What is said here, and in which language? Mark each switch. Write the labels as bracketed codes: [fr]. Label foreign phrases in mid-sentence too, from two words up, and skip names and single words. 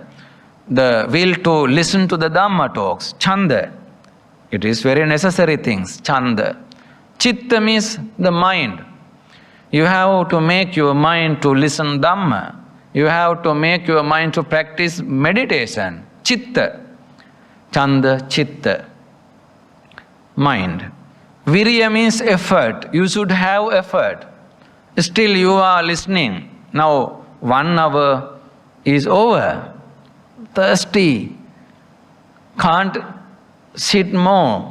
[en] The will to listen to the Dhamma talks. Chanda. It is very necessary things. Chanda. Chitta means the mind. You have to make your mind to listen Dhamma. You have to make your mind to practice meditation. [pi] Chitta. Chanda, Chitta. [en] Mind. Virya means effort. You should have effort. Still you are listening. Now 1 hour is over. Thirsty. Can't sit more.